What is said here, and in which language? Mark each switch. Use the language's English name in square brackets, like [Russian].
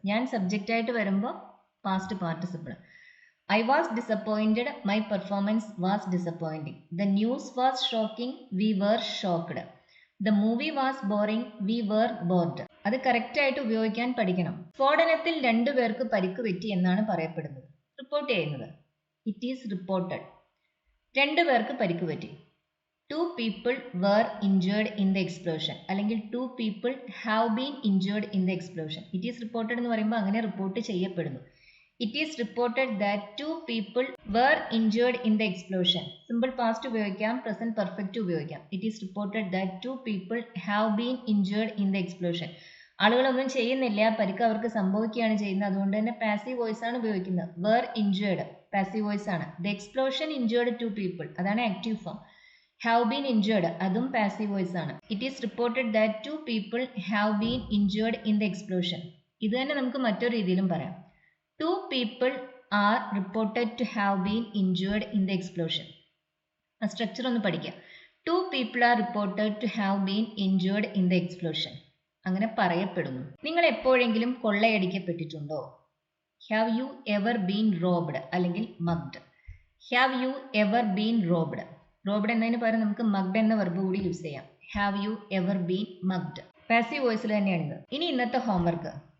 [Malayalam] ഞാൻ സബ്ജക്റ്റ് ആയിട്ട് വരുമ്പോൾ past participle. [English] I was disappointed, my performance was disappointing. The news was shocking, we were shocked. The movie was boring, we were bored. [Malayalam] അത് correct ആയിട്ട് ഉപയോഗിക്കാൻ പഠിക്കണം. സ്ഫോടനത്തിൽ 2 പേർക്ക് പരിക്ക് പറ്റി എന്നാണ് പറയപ്പെടുന്നത്, റിപ്പോർട്ട് ചെയ്യുന്നത്. [English] It is reported. [Malayalam] 2 പേർക്ക് പരിക്ക് പറ്റി. [English] 2 people were injured in the explosion [Malayalam] അല്ലെങ്കിൽ [English] 2 people have been injured in the explosion. It is reported [Malayalam] എന്ന് പറയുമ്പോൾ അങ്ങനെ റിപ്പോർട്ട് ചെയ്യപ്പെടുന്നു. [English] It is reported that 2 people were injured in the explosion. Simple past [Malayalam] ഉപയോഗിക്കാം, [English] present perfect ഉപയോഗിക്കാം. It is reported that 2 people have been injured in the explosion. [Malayalam] ആളുകളൊന്നും ചെയ്യുന്നില്ല, പരിക്ക് അവർക്ക് സംഭവിക്കുകയാണ് ചെയ്യുന്നത്. അതുകൊണ്ട് തന്നെ പാസീവ് വോയിസ് ആണ് ഉപയോഗിക്കുന്നത്. [English] were injured [Malayalam] പാസീവ് വോയിസ് ആണ്. [English] The explosion injured 2 people [Malayalam] അതാണ് active form. [English] have been injured [Malayalam] അതും പാസീവ് വോയിസ് ആണ്. [English] It is reported that 2 people have been injured in the explosion. [Malayalam] ഇത് തന്നെ നമുക്ക് മറ്റൊരു രീതിയിലും പറയാം. [English] 2 people are reported to have been injured in the explosion. [Malayalam] ആ സ്ട്രക്ചർ ഒന്ന് പഠിക്കുക. [English] 2 people are reported to have been injured in the explosion. [Malayalam] അങ്ങനെ പറയപ്പെടുന്നു. നിങ്ങൾ എപ്പോഴെങ്കിലും കൊള്ളയടിക്കപ്പെട്ടിട്ടുണ്ടോ? [English] Have you ever been robbed അല്ലെങ്കിൽ mugged. Have you ever been robbed. [Malayalam] Robbed എന്നതിന് പകരം നമുക്ക് മഗ്ഡ് എന്ന വെർബ് കൂടി യൂസ് ചെയ്യാം. [English] Have you ever been mugged. [Malayalam] Passive വോയിസിൽ തന്നെയാണിത്. ഇനി ഇന്നത്തെ ഹോംവർക്ക്.